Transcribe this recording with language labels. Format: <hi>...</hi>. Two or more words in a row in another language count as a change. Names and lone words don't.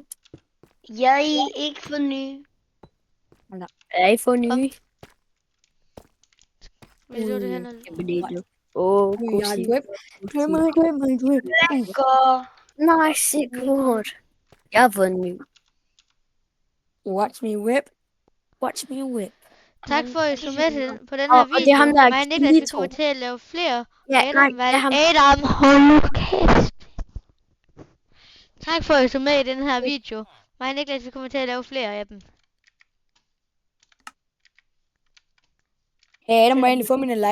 <da>Jeg har ikke fået en ny. Jeg har fået en ny. Vi så det her ned. God Jeg Sigurd. drip. Lækker. Nej, Sigurd. Jeg har fået en ny.</da> <en>Watch me whip. Watch me whip.</en> <da>Tak for at I så med til på den her Og video. det er ham, der er Mig og Niklas, vi Kito. kommer til at lave flere. Ja, nej, det er ham. Adam, hold nu kæft. Tak for at I så med i den her video. Mig og Niklas, vi kommer til at lave flere af dem. Hey, Adam, må jeg endelig få mine live?</da>